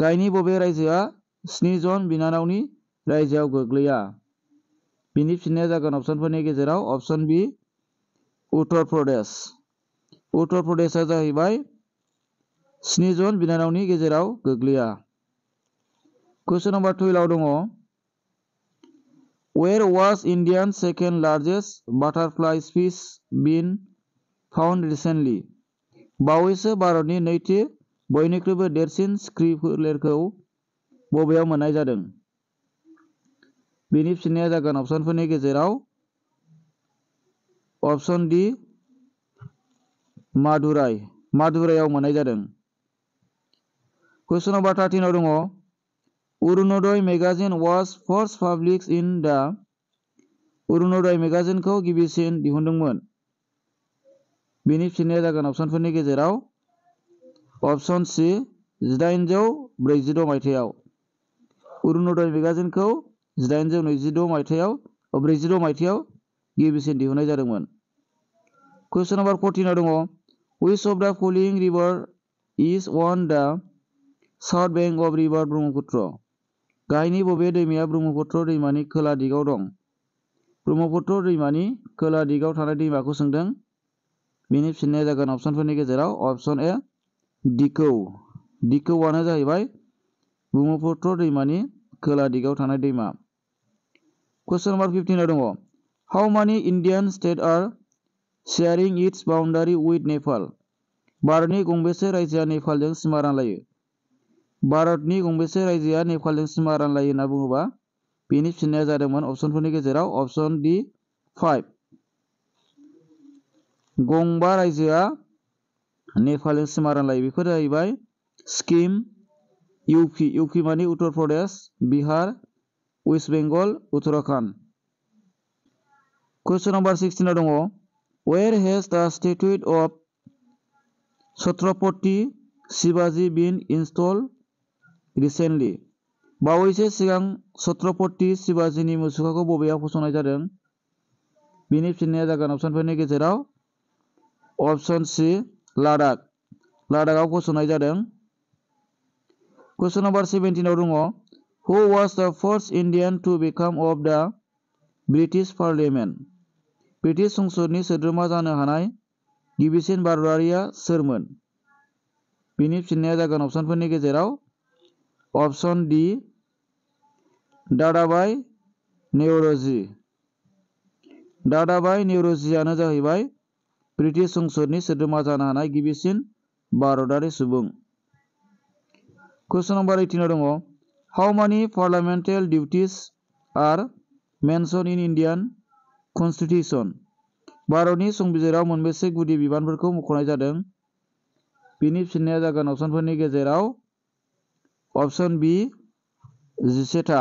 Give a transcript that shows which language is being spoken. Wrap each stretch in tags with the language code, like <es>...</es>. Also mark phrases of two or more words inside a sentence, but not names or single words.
<brx>गाहायनि बबे रायजोआ 7 जन बिनानावनि रायजोआव गोग्लैया? बिनि फिननाया जागोन अपसनफोरनि गेजेराव अपसन बि उत्तर प्रदेश। उत्तर प्रदेशआ जाहैबाय 7 जन बिनानावनि गेजेराव गोग्लैया।</brx> <en>question number 12 दङ Where was India's second largest butterfly species been found recently?</en> <brx>बावैसो भारतनि नैथि बयनिख्रुइबो देरसिन सिख्रि फोलेरखौ बबेयाव मोननाय जादों? बिनि फिननाया जागोन अपसनफोरनि गेजेराव अपसन डि मादुराइआव मोननाय जादों।</brx> <en>question number 13 दङ अरुणोदय मेगाजिन was first published in the अरुणोदय मेगाजिनखौ</en> <brx>गिबिसिन दिहुनदोंमोन। बिनि फिननाया जागोन अपसनफोरनि गेजेराव अपसन सि 1846 मायथाइयाव। अरुणोदय मेगाजिनखौ 1846 मायथाइयाव गिबिसिन दिहुननाय जादोंमोन।</brx> <en>question number 14 दङ Which of the following river is on the south bank of river ब्रह्मपुत्र?</en> <brx>गाहायनि बबे दैमाया ब्रह्मपुत्र दैमानि खोला दिगाव दं? ब्रह्मपुत्र दैमानि खोला दिगाव थानाय दैमाखौ सोंदों। बिनि फिननाया जागोन अपसनफोरनि गेजेराव अपसन ए दिखौआनो जाहैबाय ब्रह्मपुत्र दैमानि खोला दिगाव थानाय दैमा।</brx> <en>question number 15 दङ How many Indian states are sharing its boundary with Nepal?</en> <brx>भारतनि गंबेसे रायजोआ नेपालजों सिमा रानलायो? भारतनि गंबेसे रायजोआ नेपालजों सिमा रानलायो होनना बुङोबा बेनि फिननाया जादोंमोन अपसनफोरनि गेजेराव अपसन डि 5 गंबा रायजोआ नेपालजों सिमा रानलायो। बेफोर जाहैबाय सिक्किम, इउपि माने उत्तर प्रदेश, बिहार, वेस्ट बेंगल, उत्तराखंड।</brx> <en>question number 16 दङ Where has the statue of Chhatrapati Shivaji been installed recently?</en> <brx>बावैसो सिगां छत्रपति शिवाजीनि मुसुखाखौ बबेयाव फसंनाय जादों? बिनि फिननाया जागोन अपसनफोरनि गेजेराव अपसन सि लादाखआव फसंनाय जादों।</brx> <en>question number 17 दङ Who was the first Indian to become of the British Parliament?</en> <brx>ब्रिटिश संसदनि सोद्रोमा जानो हानाय गिबिसिन भारतारिया सोरमोन? बिनि फिननाया जागोन अपसनफोरनि गेजेराव अपसन डि दादाभाई नेर'जीआनो जाहैबाय ब्रिटिश संसदनि सोद्रोमा जानो हानाय गिबिसिन भारतारि सुबुं।</brx> <en>question number 18 दङ How many parliamentary duties are mentioned in Indian Constitution?</en> <brx>भारतनि संबिजिराव मोनबेसे गुदि बिबानफोरखौ मुंख'नाय जादों? बिनि फिननाया जागोन अपसनफोरनि गेजेराव अपसन बि 11था।</brx>